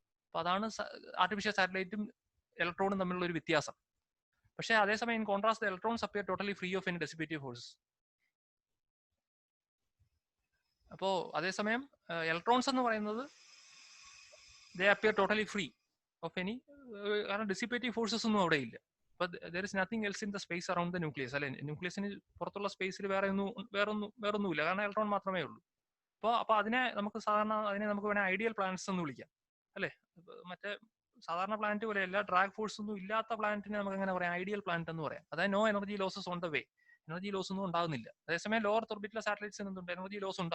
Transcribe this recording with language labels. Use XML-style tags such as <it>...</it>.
<ml>അപ്പൊ അതാണ് ആർട്ടിഫിഷ്യൽ സാറ്റലൈറ്റും ഇലക്ട്രോണും തമ്മിലുള്ള ഒരു വ്യത്യാസം. പക്ഷേ അതേസമയം</ml> <en>In contrast electrons appear totally free of any dissipative forces.</en> <ml>അപ്പോൾ അതേസമയം ഇലക്ട്രോൺസ് എന്ന് പറയുന്നത്</ml> <en>they appear totally free of any,</en> <ml>കാരണം ഡിസിപ്പേറ്റീവ് ഫോഴ്സസ് ഒന്നും അവിടെ ഇല്ല.</ml> <en>But there is nothing else in the space around the nucleus.</en> <ml>അല്ലെ, ന്യൂക്ലിയസിന് പുറത്തുള്ള സ്പേസിൽ വേറൊന്നുമില്ല, കാരണം ഇലക്ട്രോൺ മാത്രമേ ഉള്ളൂ. അപ്പൊ അതിനെ നമുക്ക് വേണേൽ ഐഡിയൽ പ്ലാനറ്റ്സ് എന്ന് വിളിക്കാം, അല്ലെ. മറ്റേ സാധാരണ പ്ലാനറ്റ് പോലെയല്ല, ഡ്രാഗ് ഫോഴ്സ് ഒന്നും ഇല്ലാത്ത പ്ലാനറ്റിനെ നമുക്ക് എങ്ങനെ പറയാം, ഐഡിയൽ പ്ലാനറ്റ് എന്ന് പറയാം. അതായത്</ml> <en>no energy losses on the way,</en> <ml>energy loss ഒന്നും ഉണ്ടാകുന്നില്ല. അതേസമയം ലോവർ ഓർബിറ്റിലെ സാറ്റലൈറ്റ്സ് എന്തുണ്ട്, എനർജി ലോസ് ഉണ്ട്.</ml>